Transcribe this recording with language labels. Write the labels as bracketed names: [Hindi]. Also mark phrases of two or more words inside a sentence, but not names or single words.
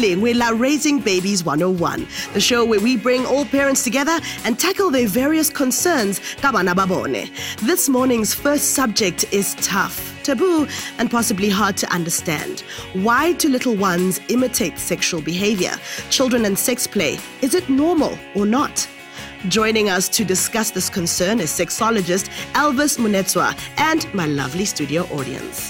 [Tswana] lengwe la [English] Raising Babies 101, the show where we bring all parents together and tackle their various concerns [Tswana] ka bana ba bone. [English] This morning's first subject is tough, taboo, and possibly hard to understand. Why do little ones imitate sexual behavior? Children and sex play, is it normal or not? Joining us to discuss this concern is sexologist Elvis Munetswa and my lovely studio audience.